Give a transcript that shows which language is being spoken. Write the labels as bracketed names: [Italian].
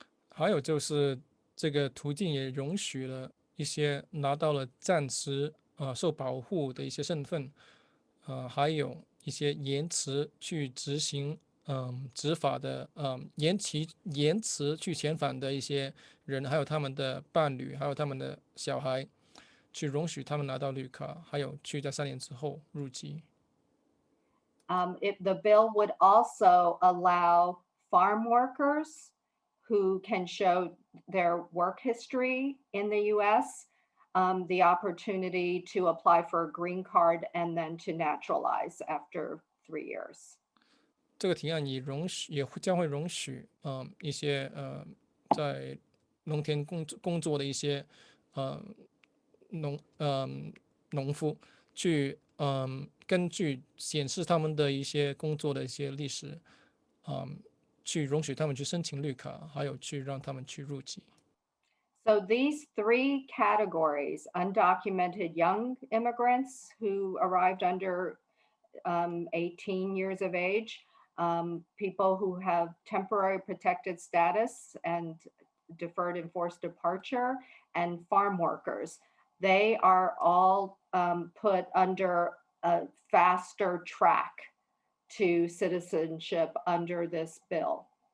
[Chinese] 还有就是这个途径也容许了一些拿到了暂时受保护的一些身份，还有一些延迟去执行执法的延迟去遣返的一些人，还有他们的伴侣，还有他们的小孩，去容许他们拿到绿卡，还有去在3年之后入籍。 [English] The bill would also allow farm workers who can show their work history in the U.S. The opportunity to apply for a green card and then to naturalize after 3 years. [Chinese] 这个提案也将会容许一些在农田工作的一些农夫去根据显示他们的一些工作的一些历史，去容许他们去申请绿卡，还有去让他们去入籍。 [English] So these 3 categories, undocumented young immigrants who arrived under 18 years of age, people who have temporary protected status and deferred enforced departure, and farm workers, they are all put under a faster track to citizenship under this bill.